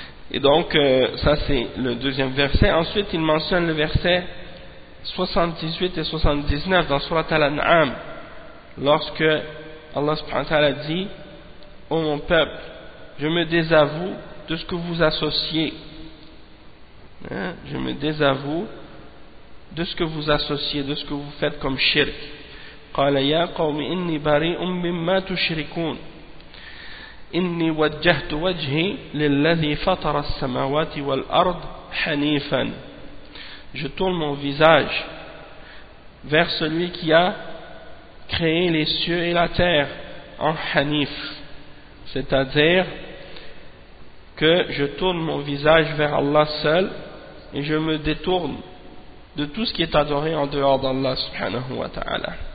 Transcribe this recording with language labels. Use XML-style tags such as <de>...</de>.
<fr>Et donc, ça c'est le deuxième verset. Ensuite, il mentionne le verset 78 et 79 dans Sourate Al-An'am, lorsque Allah subhanahu wa ta'ala dit, ô mon peuple, je me désavoue de ce que vous associez. Hein? Je me désavoue de ce que vous associez, de ce que vous faites comme shirk.</fr> <ar>قال يا قوم إني بريء مما تشركون إني وجهت وجهي للذي فطر السماوات والأرض حنيفا.</ar> <fr>Je tourne mon visage vers celui qui a créé les cieux et la terre en hanif. C'est-à-dire que je tourne mon visage vers Allah seul et je me détourne de tout ce qui est adoré en dehors d'Allah subhanahu wa ta'ala.</fr>